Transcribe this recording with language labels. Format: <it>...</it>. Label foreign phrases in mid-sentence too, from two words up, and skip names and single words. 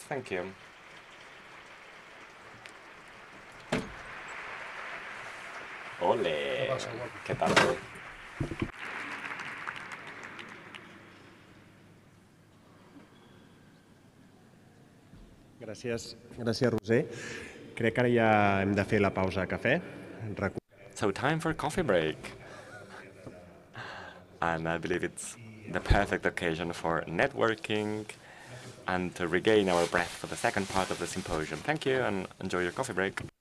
<en>Thank you.</en> <es>Ole! ¿Qué tal?</es> <ca>Gràcies, Roser. Crec que ara ja hem de fer la pausa a cafè.</ca> <en>So time for a coffee break. And I believe it's the perfect occasion for networking and to regain our breath for the second part of the symposium. Thank you and enjoy your coffee break.</en>